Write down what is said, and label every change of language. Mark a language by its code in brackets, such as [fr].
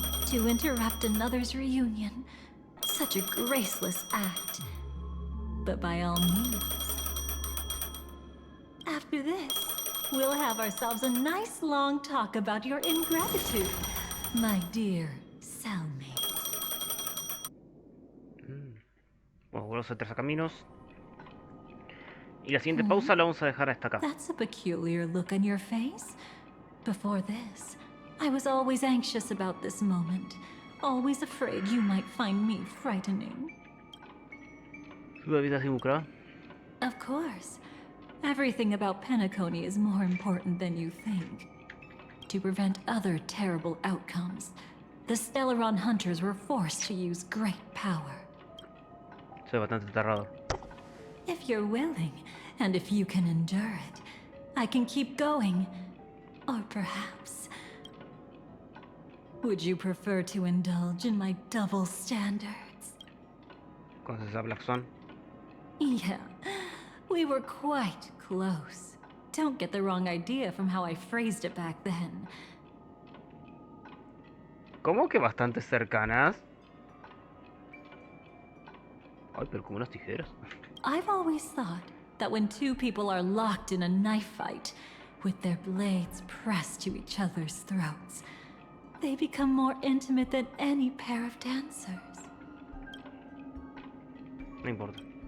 [en] To interrupt another's reunion. Such a graceless act. But by all means. After this, we'll have ourselves a nice long talk about your ingratitude, my dear cellmate. [es] Bueno, vuelvo a Tres Caminos. Y la siguiente pausa la vamos a dejar hasta acá. [en] That's a peculiar look on your face. Before this, I was always anxious about this moment. Always afraid you might find me frightening. [es] ¿Su vida se involucra? [en] Of course. Everything about Penacony is more important than you think. To prevent other terrible outcomes, the Stellaron hunters were forced to use great power. [es] Soy bastante aterrador. [en] If you're willing, and if you can endure it, I can keep going. Or perhaps... would you prefer to indulge in my double standards? [es] ¿Conoces a Black Swan? [en] Yeah, we were quite close. Don't get the wrong idea from how I phrased it back then. [es] ¿Cómo que bastante cercanas? Ay, pero como unas tijeras. [en] I've always thought that when two people are locked in a knife fight, with their blades pressed to each other's throats, they become more intimate than any pair of dancers. [es] No importa.